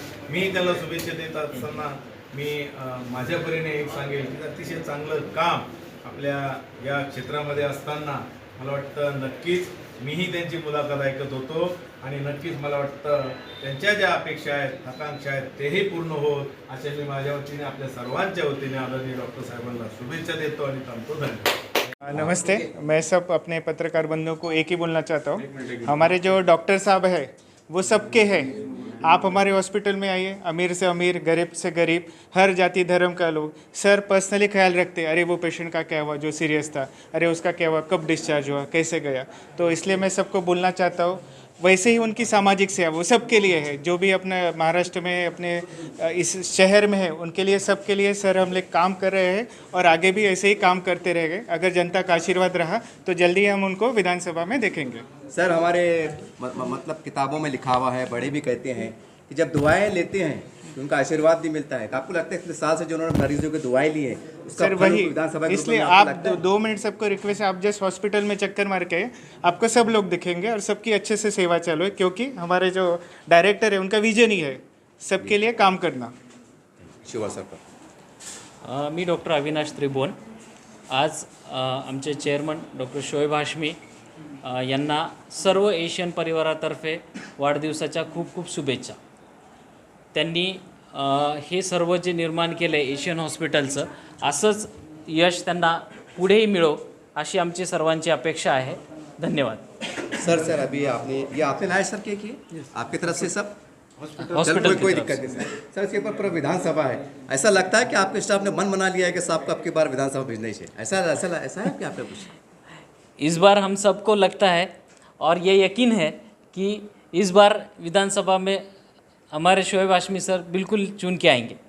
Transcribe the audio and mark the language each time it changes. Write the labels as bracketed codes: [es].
[mr] मी त्याला शुभेच्छा देत असताना मी माझ्या परीने एक सांगेल की अतिशय चांगलं काम आपल्या या क्षेत्रामध्ये असताना मला वाटतं नक्कीच मीही त्यांची मुलाखत ऐकत होतो आणि नक्कीच मला वाटतं त्यांच्या ज्या अपेक्षा आहेत आकांक्षा आहेत तेही पूर्ण होत असे मी माझ्या वतीने आपल्या सर्वांच्या वतीने आदरणीय डॉक्टर साहेबांना शुभेच्छा देतो आणि थांबतो. धन्यवाद. [hi] नमस्ते, मैं सब अपने पत्रकार बंधुओं को एक ही बोलना चाहता हूँ. हमारे जो डॉक्टर साहब हैं वो सबके हैं. आप हमारे हॉस्पिटल में आइए, अमीर से अमीर, गरीब से गरीब, हर जाति धर्म का लोग. सर पर्सनली ख्याल रखते, अरे वो पेशेंट का क्या हुआ जो सीरियस था, अरे उसका क्या हुआ, कब डिस्चार्ज हुआ, कैसे गया. तो इसलिए मैं सबको बोलना चाहता हूँ. वैसे ही उनकी सामाजिक सेवा वो सबके लिए है. जो भी अपने महाराष्ट्र में अपने इस शहर में है उनके लिए, सबके लिए सर हम लोग काम कर रहे हैं और आगे भी ऐसे ही काम करते रहेंगे. अगर जनता का आशीर्वाद रहा तो जल्दी हम उनको विधानसभा में देखेंगे. सर हमारे मतलब किताबों में लिखा हुआ है, बड़े भी कहते हैं कि जब दुआएं लेते हैं तो उनका आशीर्वाद भी मिलता है. आपको लगता है इतने साल से जो उन्होंने मरीजों की दुआएं ली है उसका सर फल वही, उनको विधानसभा के रूप में इसलिए आपको आप लगता है? 2 मिनट सबको रिक्वेस्ट है, आप जस्ट हॉस्पिटल में चक्कर मार के आपको सब लोग दिखेंगे और सबकी अच्छे से सेवा चालू है. क्योंकि हमारे जो डायरेक्टर है उनका विजन ही है सबके लिए काम करना. शिवा सर. [mr] मी डॉक्टर अविनाश त्रिभुवन. आज आमचे चेअरमन डॉक्टर शोएब हाशमी यांना सर्व एशियन परिवारातर्फे वाढदिवसाच्या खूप खूप शुभेच्छा. त्यांनी हे सर्व जे निर्माण केलं आहे एशियन हॉस्पिटलचं, असंच यश त्यांना पुढेही मिळो अशी आमची सर्वांची अपेक्षा आहे. धन्यवाद. [hi] सर अभी आपने लाया सर केक ये आपकी तरफ से सब हॉस्पिटल कोई दिक्कत नहीं सर. इसके ऊपर पूरा विधानसभा है. ऐसा लगता है कि आपके स्टाफ ने मन बना लिया है कि साहब को आपकी बार विधानसभा भेजना ही चाहिए. ऐसा है क्या आपका कुछ? इस बार हम सबको लगता है और ये यकीन है कि इस बार विधानसभा में हमारे शोएब हाशमी सर बिल्कुल चुन के आएंगे.